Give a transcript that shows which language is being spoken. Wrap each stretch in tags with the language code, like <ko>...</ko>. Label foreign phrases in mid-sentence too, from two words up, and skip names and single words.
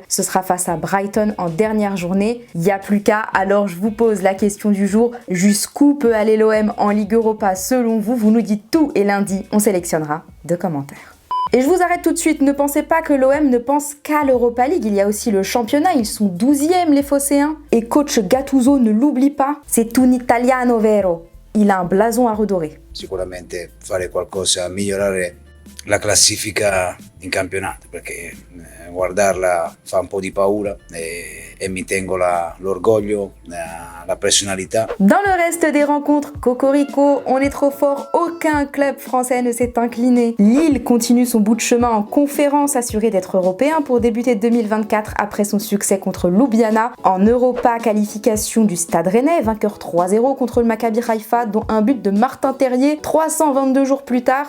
<fr>Ce sera face à Brighton en dernière journée. Il n'y a plus qu'à, alors je vous pose la question du jour, jusqu'où peut aller l'OM en Ligue Europa selon vous? Vous nous dites tout et lundi on sélectionnera 2 commentaires. Et je vous arrête tout de suite, ne pensez pas que l'OM ne pense qu'à l'Europa League, il y a aussi le championnat, ils sont 12e les Phocéens. Et coach Gattuso, ne l'oublie pas, c'est</fr> <it>un italiano vero.</it> <fr>Il a un blason à redorer.</fr> <it>Sicuramente fare qualcosa, migliorare la classifica in campionato, perché guardarla fa un po' di paura e mi tengo l'orgoglio, la personalità.</it> <fr>Dans le reste des rencontres, Cocorico, on est trop fort, aucun club français ne s'est incliné. Lille continue son bout de chemin en conférence, assuré d'être européen pour débuter 2024 après son succès contre Ljubljana. En Europa, qualification du Stade Rennais, vainqueur 3-0 contre le Maccabi Haïfa, dont un but de Martin Terrier 322 jours plus tard.</fr>